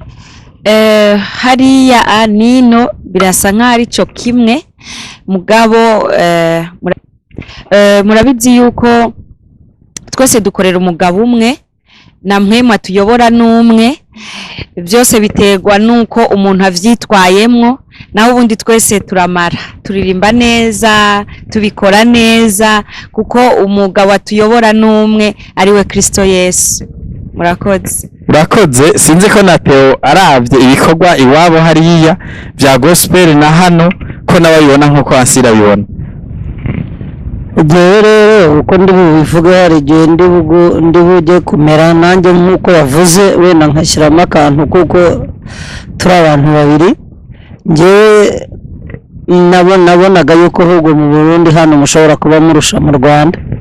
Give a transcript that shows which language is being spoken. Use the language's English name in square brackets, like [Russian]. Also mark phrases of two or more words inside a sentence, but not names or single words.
[Rundi] Hariya nino birasa nk'ari cyo kimwe mugabo murabizi yuko twese dukorera umugabo umwe na mwemwe tuyobora n'umwe byose biterwa nuko umuntu avyitwayemwo naho ubundi twese turamara turirimba neza tubikora neza kuko umugabo atuyobora n'umwe ariwe Kristo Yesu. Murakoze sinzi ko na Theo aravye ibikorwa iwabo hariya vya gospel na hano ko nabayibona nkuko Ansira bibona. [Kinyarwanda] Rero uko ndi bubivuga hari igihe ndi bujye kumera nanjye nkuko yavuze wenda nkashyiramo akantu kuko turi abantu babiri njyewe nabonaga yuko ahubwo mu Burundi hano mushobora kuba murusha mu Rwanda